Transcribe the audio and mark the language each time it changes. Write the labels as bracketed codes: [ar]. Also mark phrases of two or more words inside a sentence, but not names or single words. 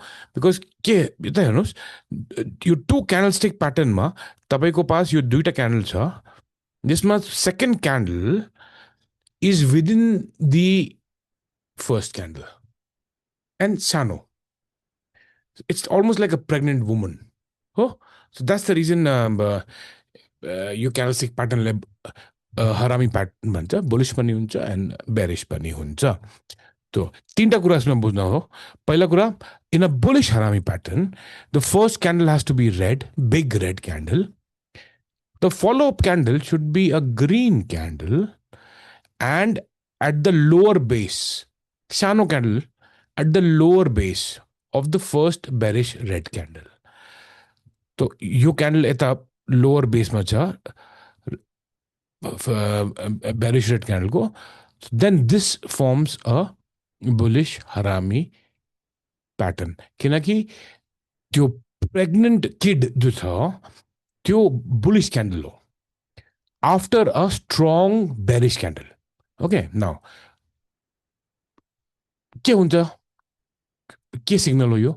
[ne] बिकज के यता हेर्नुहोस्, यो [en] two candlestick pattern [ne] तपाईँको पास यो दुईवटा क्यान्डल छ जसमा [en] second candle is within the first candle and [ne] सानो, [en] it's almost like a pregnant woman [ne] हो। [en] so that's the reason [ne] यो क्यान्डलस्टिक प्याटर्नले [en] harami pattern [ne] भन्छ, बुलिस पनि हुन्छ एन्ड बेरिस पनि हुन्छ। तो तीनटा कुरा यसमा बुझ्न हो। पहिला कुरा, [en] in a bullish harami pattern the first candle has to be red, big red candle. The follow-up candle should be a green candle and at the lower base, shano candle at the lower base of the first bearish red candle. [ne] तो यो candle एता [en] lower base [ne] में छ [en] bearish red candle [ne] को, [en] then this forms a bullish harami pattern. [ne] किनकि त्यो प्रेग्नेंट किड जो छ त्यो बुलिश क्यान्डल हो [en] after a strong bearish candle. [ne] ओके, नाउ के हुन्छ, के सिग्नल हो यो?